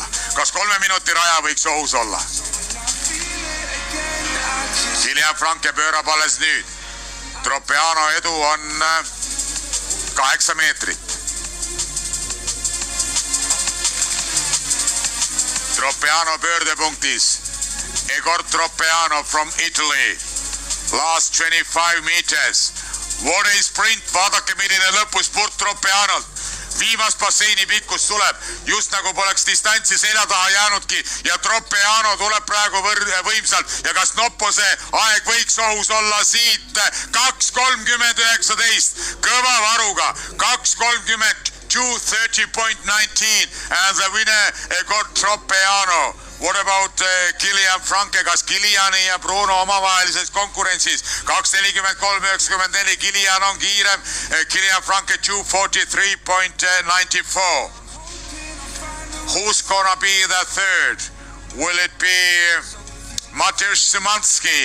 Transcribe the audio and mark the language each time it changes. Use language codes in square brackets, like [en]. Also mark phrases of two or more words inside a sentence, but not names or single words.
[et] Kas 3 minuti raja võiks ohus olla? Kilian Franke pöörab alles nüüd. Tropeano edu on 8 meetrit. Tropeano pöördepunktis. [en] Egor Tropeano from Italy. Last 25 meters. What a sprint, [et] vaadake milline lõpuspurt Tropeanolt. Viimast basseini pikkus tuleb, just nagu poleks distantsi selja taha jäänudki ja Tropeano tuleb praegu võimsalt. Ja kas Noppose aeg võiks ohus olla siit 2.30.19, kõva varuga 2.30.230.19 [en] and the winner Egor Tropeano. What about [et] Kilian Franke, kas Kiliani ja Bruno omavahelises konkurentsis? 2.43.94, Kilian on kiirem, Kilian Franke 2.43.94. [en] Who's gonna be the third? Will it be Mateusz Szymanski?